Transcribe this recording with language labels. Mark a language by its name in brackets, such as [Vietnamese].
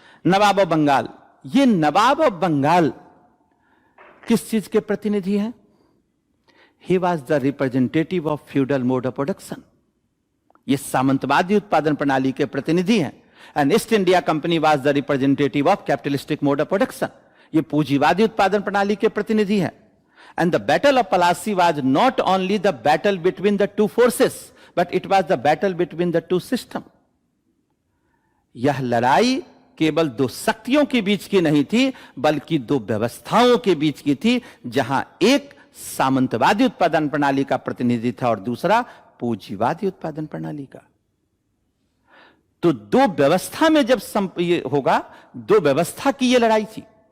[Hindi] नवाब of Bengal, ये नवाब of Bengal किस चीज के प्रतिनिधि हैं? [English] He was the representative of feudal mode of production. [Hindi] ये सामंतवादी उत्पादन प्रणाली के प्रतिनिधि हैं। [English] And East India Company was the representative of capitalistic mode of production. [Hindi] ये पूंजीवादी उत्पादन प्रणाली के प्रतिनिधि हैं। [English] And the battle of Plassey was not only the battle between the two forces, but it was the battle between the two systems. [Hindi] यह लड़ाई केवल दो शक्तियों के बीच की नहीं थी, बल्कि दो व्यवस्थाओं के बीच की थी, जहां एक सामंतवादी उत्पादन प्रणाली का प्रतिनिधि था और दूसरा पूंजीवादी उत्पादन प्रणाली का। तो दो व्यवस्था में जब ये होगा, दो व्यवस्था की ये लड़ाई थी।